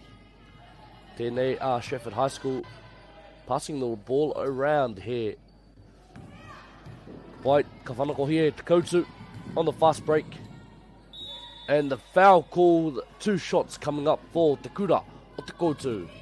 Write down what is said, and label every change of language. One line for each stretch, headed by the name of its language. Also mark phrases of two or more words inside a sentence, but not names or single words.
English: Tēnei Stratford High School passing the ball around here.
Māori: Pai, ka whanako
English: here, Te Koutu on the fast break. And the foul called, 2 shots coming up for Te Kura o Te Koutu.